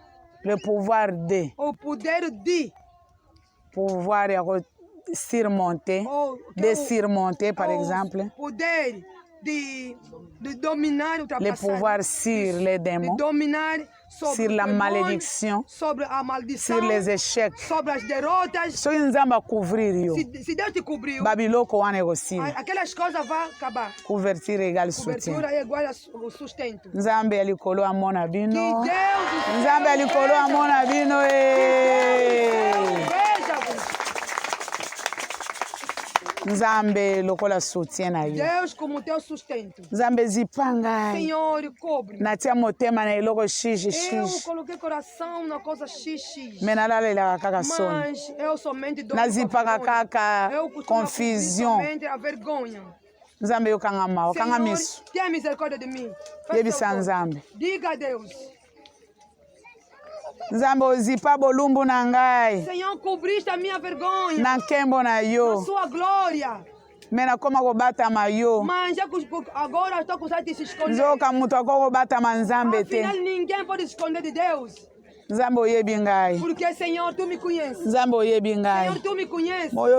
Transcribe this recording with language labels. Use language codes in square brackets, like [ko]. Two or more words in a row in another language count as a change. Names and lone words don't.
[fr] le pouvoir de [pt] o poder de [fr] pouvoir ya surmonter ou que de [pt] é o- [fr] surmonter par [pt] o [fr] exemple [pt] poder de dominar, [fr] le [pt] ultrapassar, [fr] pouvoir sur les [pt] de [fr] démons [pt] dominar sobre [fr] sur la [pt] os demônios, [fr] malédiction [pt] sobre a maldição, [fr] sur les échecs [pt] sobre as derrotas. [ln] soki nzambe akouvrir yo [pt] Se Deus te cobriu, [ln] babiloko wana ekosila [pt] aquelas coisas vão acabar. [fr] couverture égale soutien [pt] Cobertura é igual ao sustento. [ln] nzambe ya likolo amona [pt] Que [ln] bino [pt] Deus do céu [ln] nzambe ya likolo amona bino [pt] veja-vos. [ln] nzambe lokola soutien na yo [pt] Deus como teu sustento. [ln] nzambe zipa ngai [pt] Senhor, cobre. [ln] natia motema na eloko [pt] Eu shishishishi coloquei coração na coisa xixi. [ln] me nalalelaka kaka soni [pt] Mas eu somente dou [ln] nazipaka [pt] vergonha. [ln] kaka [pt] Eu costumo confusion cobrir somente a vergonha. [ln] nzambe yokanga mawa kanga [pt] Senhor, [ln] miso [pt] tenha misericórdia de mim. Faz [ln] yebisa [pt] teu voto. [ln] nzambe [pt] Diga a Deus. [ln] nzambe ozipa bolumbu na ngai [pt] Senhor, cobriste a minha vergonha. [ln] na nkembo na [pt] A [ln] yo [pt] sua glória. [ln] me nakoma kobatama yo [pt] Mas agora eu estou com saudade de se esconder. [ln] nzoka moto akoki kobatama nzambe te [pt] Afinal, ninguém pode se esconder de Deus. [ln] nzambe oyebi ngai [pt] Porque, Senhor, tu me conheces. [ln] nzambe oyebi ngai [pt] Senhor, tu me conheces.